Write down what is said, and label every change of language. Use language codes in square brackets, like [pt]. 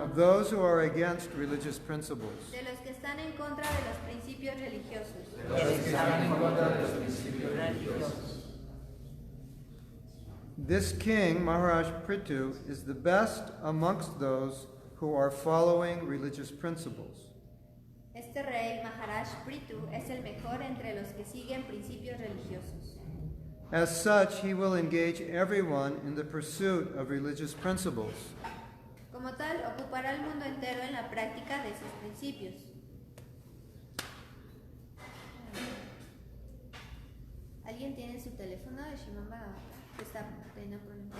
[en] of those who are against religious principles. [es] De los que están en contra de los principios religiosos. los que están en contra de los principios religiosos. [en] This king, Mahārāja Pṛthu, is the best amongst those who are following religious principles. [es] Este rey, Mahārāja Pṛthu, es el mejor entre los que siguen principios religiosos. [en] As such, he will engage everyone in the pursuit of religious principles. [es] Como tal, ocupará al mundo entero en la práctica de sus principios. ¿Alguien tiene su teléfono de Srimad Bhagavatam? Que está teniendo problemas.